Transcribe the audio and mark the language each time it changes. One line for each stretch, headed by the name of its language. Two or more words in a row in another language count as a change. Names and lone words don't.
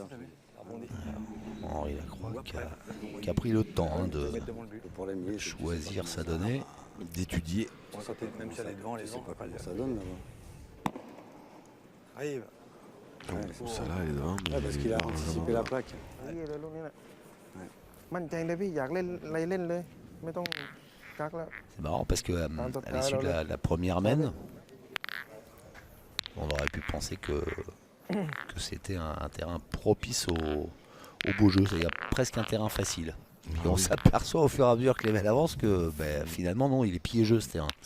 French: t'as vu. Il a rebondi. Henri Lacroix qui a pris le temps hein, Il faut de mettre devant le but. Le problème, il est, c'est que choisir sa donnée. d'étudier. Bon, quand t'es- même si elle est devant, les Je sais gens. pas comment ça donne là-bas. Arrive. Donc, celle-là, elle est devant. mais Ouais, parce elle qu'il est a largement anticipé la devant. plaque.
Thai: เยี่ยเลยลูกนี้แหละ
French: Ouais.
Thai: มั่นใจเลยพี่อยากเล่นอะไรเล่นเลย ไม่ต้องกักแล้ว
French: C'est marrant parce que à l'issue de la première mène, on aurait pu penser que c'était un terrain propice au beau jeu. Il y a presque un terrain facile. Et Ah on oui. s'aperçoit au fur et à mesure que les mènes avancent que finalement non, il est piégeux ce terrain.